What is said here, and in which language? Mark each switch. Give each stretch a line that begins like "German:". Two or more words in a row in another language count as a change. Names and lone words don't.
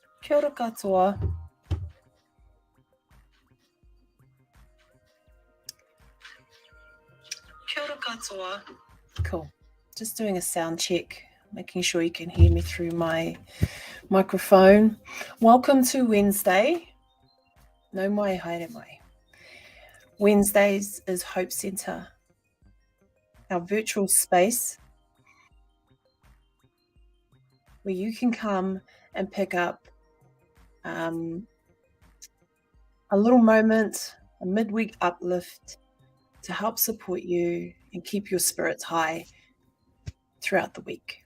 Māori: Kia ora katoa. Kia ora katoa.
English: Cool. Just doing a sound check, making sure you can hear me through my microphone. Welcome to Wednesday.
Māori: No mai haere mai.
English: Wednesdays is Hope Centre, our virtual space where you can come and pick up a little moment, a midweek uplift to help support you and keep your spirits high throughout the week.